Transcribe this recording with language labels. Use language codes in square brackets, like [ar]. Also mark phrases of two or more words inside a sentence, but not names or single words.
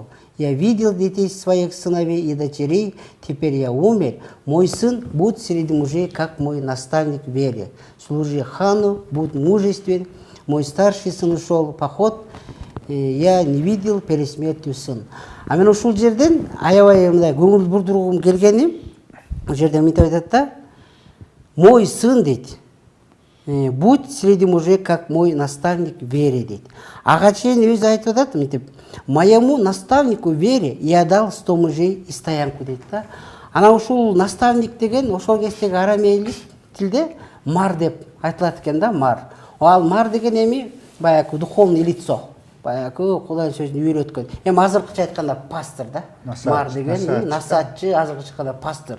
[ru] Я видел детей своих сыновей и дочерей, теперь я умер. Мой сын будет среди мужей, как мой наставник в вере. Служи хану, будь мужествен. Мой старший сын ушел в поход, я не видел перед смертью сын. [ky] А мен ушул жерден аябай мындай көңүл бурдургум келгени, бул жерде мынтип айтат да, [ru] мой сын дейт. Будь среди мужей, как мой наставник в вере дейт. [ky] Ага чейин өзү айтып атат мынтип, [ru] моему наставнику в вере я дал 100 мужей и стоянку дейт да. [ky] Анан ушул наставник деген ошол кездеги арамейлик тилде мар деп айтылат экен да, мар. Ал мар деген эми баягы [ru] духовный лицо, [ky] баягы Кудайдын сөзүн үйрөткөн. Эми азыркыча айтканда пастор да. Мар деген насаатчы, азыркыча айтканда пастор.